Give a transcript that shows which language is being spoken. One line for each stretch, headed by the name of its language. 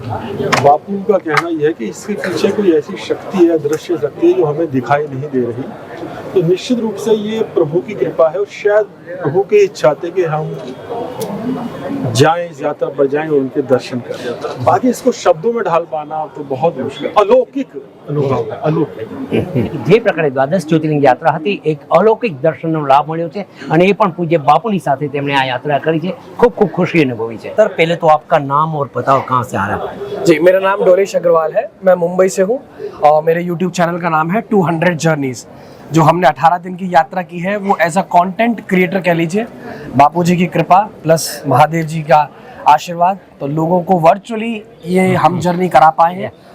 Hindi: बापू का कहना यह है कि इसके पीछे कोई ऐसी शक्ति है, दृश्य शक्ति है जो हमें दिखाई नहीं दे रही. तो निश्चित रूप से ये प्रभु की कृपा है और शायद प्रभु की इच्छा थी कि हम जाएं, इस यात्रा पर जाएं और उनके दर्शन करें. बाकी इसको शब्दों में ढाल पाना तो बहुत मुश्किल. अलौकिक अनुभव है, अलौकिक.
Gujarati: જે પ્રકારે દ્વાદશ જ્યોતિર્લિંગ યાત્રા હતી, એક અલૌકિક દર્શનનો લાભ મળ્યો છે અને એ પણ પૂજ્ય બાપુની સાથે તેમણે આ યાત્રા કરી છે. ખૂબ ખૂબ ખુશી અનુભવી છે.
Hindi: સર, पहले तो आपका नाम और बताओ कहाँ से आ रहा है? जी, मेरा नाम डोरेश अग्रवाल है. मैं मुंबई से हूँ और मेरे यूट्यूब चैनल का नाम है 200 जर्नीज. जो हमने 18 दिन की यात्रा की है वो
English: as a content creator
Hindi: कह लीजिए. बापूजी की कृपा प्लस महादेव जी का आशीर्वाद, तो लोगों को वर्चुअली ये हम जर्नी करा पाए हैं.